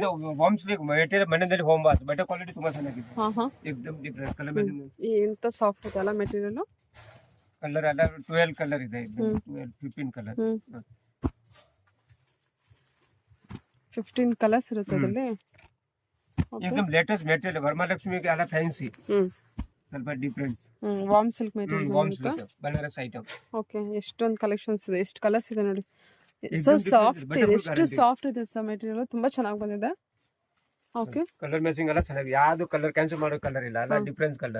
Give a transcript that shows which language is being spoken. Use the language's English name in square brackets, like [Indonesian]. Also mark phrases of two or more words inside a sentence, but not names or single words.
[Kannada] ಇದು [English] warm silk material [Kannada] ಮನೆಯಲ್ಲಿ [English] home wash. better quality [Kannada] ತುಂಬಾ ಚೆನ್ನಾಗಿದೆ. ಎಕ್ದಮ್ [English] different color matching. [Kannada] ಎಂತ ಸಾಫ್ಟ್ ಇದೆ ಅಲ್ಲ ಮೆಟೀರಿಯಲ್. ಕಲರ್ ಎಲ್ಲ 12 ಕಲರ್ ಇದೆ. 15 ಕಲರ್. 15 ಕಲರ್ಸ್ ಇರುತ್ತೆ ಅದರಲ್ಲಿ. [Hindi] एकदम [English] latest material [Hindi] वरमहालक्ष्मी के अलग फैंसी [Kannada] ಸ್ವಲ್ಪ ಡಿಫರೆನ್ಸ್. [English] warm silk material warm silk Banaras item. [Kannada] ಓಕೆ. ಎಷ್ಟೊಂದು ಕಲೆಕ್ಷನ್ಸ್ ಇದೆ, ಎಷ್ಟು ಕಲರ್ಸ್ ಇದೆ ನೋಡಿ. [English] so soft [Kannada] ಇದೆ, ಎಷ್ಟು ಸಾಫ್ಟ್ ಇದೆ ಸರ್ ಮೆಟೀರಿಯಲ್. ತುಂಬಾ ಚೆನ್ನಾಗಿ ಬಂದಿದೆ. ಓಕೆ. [English] color matching [Kannada] ಎಲ್ಲ ಚೆನ್ನಾಗಿ. ಯಾವುದು ಕಲರ್ ಕ್ಯಾನ್ಸಲ್ ಮಾಡೋ ಕಲರ್ ಇಲ್ಲ. ಅಲ್ಲ [English] difference color